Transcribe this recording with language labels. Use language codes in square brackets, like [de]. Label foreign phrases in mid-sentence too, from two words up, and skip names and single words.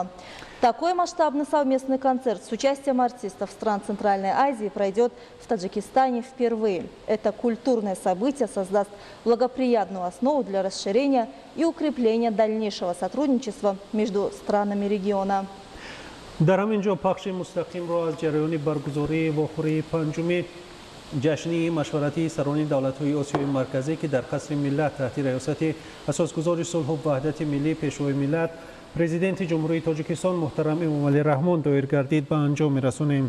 [ru] Такой масштабный совместный концерт с участием артистов стран Центральной Азии пройдет в Таджикистане впервые. Это культурное событие создаст благоприятную основу для расширения и укрепления дальнейшего сотрудничества между странами региона. [tg] در همینجا پخش مستقیم را از جریان برگزاری واخوری پنجم جشنی مشورتی سران دولت‌های آسیای مرکزی که در قصر ملت تحت ریاست اساسگزار صلح و وحدت ملی پیشوای ملت پرزیدنت جمهوری تاجیکستان محترم امامعلی رحمان دایر گردید به انجام می‌رسانیم.